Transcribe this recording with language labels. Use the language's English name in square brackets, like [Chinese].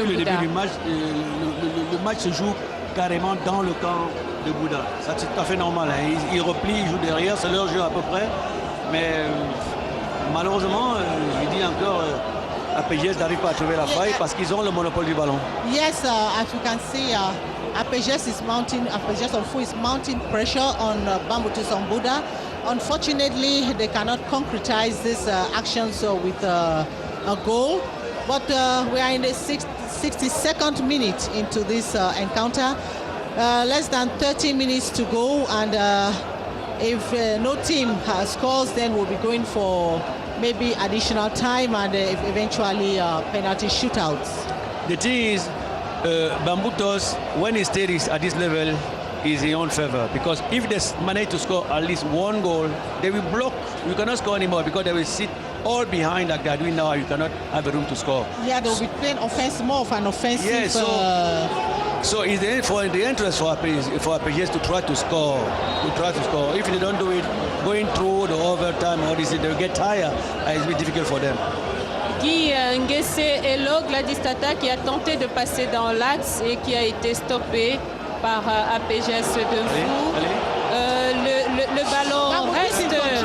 [French] Disons que depuis le début du match, le match se joue carrément dans le camp de Mbouda. Ça, c'est tout à fait normal. Ils replient, ils jouent derrière, c'est leur jeu à peu près. Mais malheureusement, je dis encore, APGS n'arrive pas à trouver la faille parce qu'ils ont le monopole du ballon. [English] Yes, as you can see, APGS of Fou is mounting pressure on Bamboutos of Mbouda. Unfortunately, they cannot concretize these actions with a goal. But we are in the 62nd minute into this encounter. Less than 30 minutes to go, and if no team scores, then we'll be going for maybe additional time and eventually penalty shootouts. The thing is, Bamboutos, when he stays at this level, is in own favor because if they manage to score at least one goal, they will block. You cannot score anymore because they will sit all behind like they are doing now. You cannot have a room to score. Yeah, they will be playing more of an offensive. Yeah, so it's the interest for APGS to try to score. If they don't do it, going through the overtime or this, they'll get tired. It's very difficult for them. [French] Guy Nguessé Elo, Gladys-Tata, qui a tenté de passer dans l'axe et qui a été stoppé par APGS de Fou. Le ballon reste.